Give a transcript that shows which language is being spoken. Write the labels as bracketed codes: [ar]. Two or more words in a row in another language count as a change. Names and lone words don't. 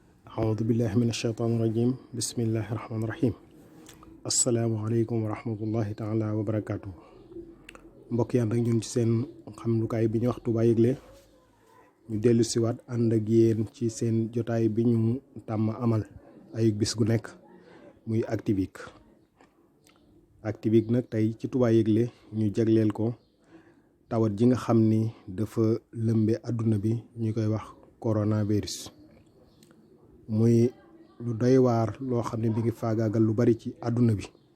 [ar] أعوذ بالله من الشيطان الرجيم بسم الله الرحمن الرحيم السلام عليكم ورحمة الله تعالى وبركاته [wo] mbokk yi ànd ak ñun ci seen xamlukaay bi ñu wax Touba Yegle ñu dellu siwaat ànd ak yéen ci seen jotaay bi ñu tàmm amal ay bis gu nekk muy Actu-Week nag tey ci Touba Yegle ñu jagleel ko tawat ji nga xam ni dafa lëmbe àdduna bi ñu koy wax coronavirus muy lu doy waar loo xam ne bi ngi faagaagal lu bari ci àdduna bi